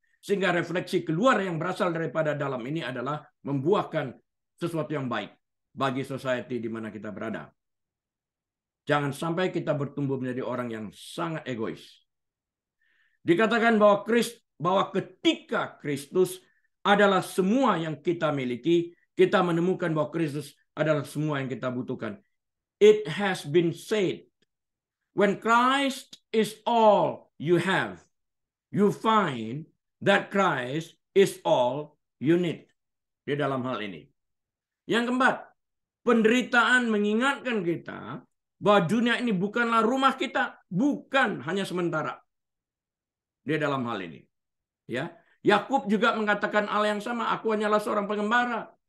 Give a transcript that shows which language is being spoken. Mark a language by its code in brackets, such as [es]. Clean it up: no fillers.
[id] Sehingga refleksi keluar yang berasal daripada dalam ini adalah membuahkan sesuatu yang baik bagi society di mana kita berada. Jangan sampai kita bertumbuh menjadi orang yang sangat egois. Dikatakan bahwa ketika Kristus adalah semua yang kita miliki, kita menemukan bahwa Kristus adalah semua yang kita butuhkan. [en] It has been said, when Christ is all you have, you find that Christ is all you need. [id] Di dalam hal ini. Yang keempat, penderitaan mengingatkan kita bahwa dunia ini bukanlah rumah kita, bukan hanya sementara. Di dalam hal ini. Ya, Yakub juga mengatakan hal yang sama, aku hanyalah seorang pengembara.